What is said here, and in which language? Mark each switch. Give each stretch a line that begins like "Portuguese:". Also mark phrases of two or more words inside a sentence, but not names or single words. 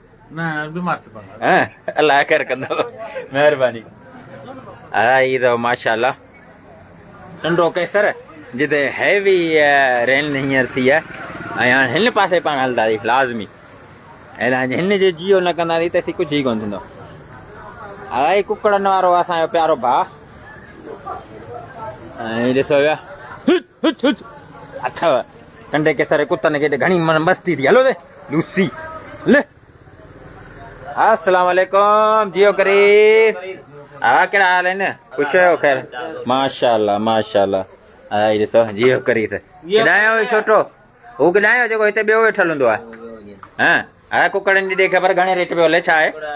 Sindhi: अलाह ख़ैर कंदो महिरबानी हा ई अथव माशाल्लाह नंढो केसर जिते
English: heavy rain
Sindhi: हींअर थी आहे ऐं हाणे हिन पासे पाण हलंदासीं लाज़मी ऐं हिन जे जियो न कंदासीं त असीं कुझु ई कोन थींदो अलाई कुकड़नि वारो असांजो प्यारो भाउ ऐं ॾिसो पिया अथव नंढे केसर कुतनि खे घणी मस्ती थी हलो दे लूसी ले
Arabic: السلام عليكم
Sindhi: जियो करीस हा कहिड़ा हाल आहिनि ख़ुशि आहियो ख़ैर माशाल्लाह माशाल्लाह हा ॾिसो जियो करीस केॾांहुं छोटो हू केॾांहुं जेको हिते ॿियो वेठल हूंदो आहे हा हा कुकड़नि जी ॾे ख़बर घणे रेट पियो हले छा आहे